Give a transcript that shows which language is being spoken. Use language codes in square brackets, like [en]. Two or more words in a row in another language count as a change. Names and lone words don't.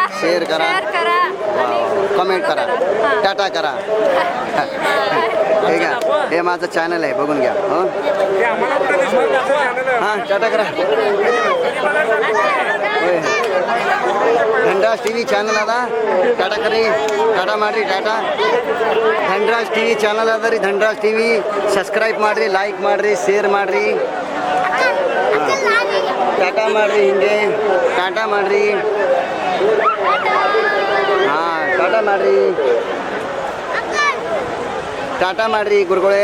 [mr] शेअर करा, कमेंट करा, टाटा करा. ठीक आहे, हे माझं चॅनल आहे, बघून घ्या. हो, हां, टाटा करा. [kn] होय, धनराज टीव्ही ಚಾನಲ್ ಅದ, ಟಾಟಾ ಕರಿ, ಟಾಟಾ ಮಾಡಿರಿ, ಟಾಟಾ. ಧನರಾಜ್ ಟಿವಿ ಚಾನಲ್ ಅದ ರೀ, ಧನರಾಜ್ ಟಿವಿ. ಸಬ್ಸ್ಕ್ರೈಬ್ ಮಾಡಿರಿ, ಲೈಕ್ ಮಾಡಿರಿ, ಶೇರ್ ಮಾಡಿರಿ. ಟಾಟಾ ಮಾಡಿರಿ, ಹಿಂಗೆ ಟಾಟಾ ಮಾಡಿರಿ. ಹಾಂ, ಟಾಟಾ ಮಾಡಿರಿ, ಟಾಟಾ ಮಾಡಿರಿ ಗುರುಗಳೇ.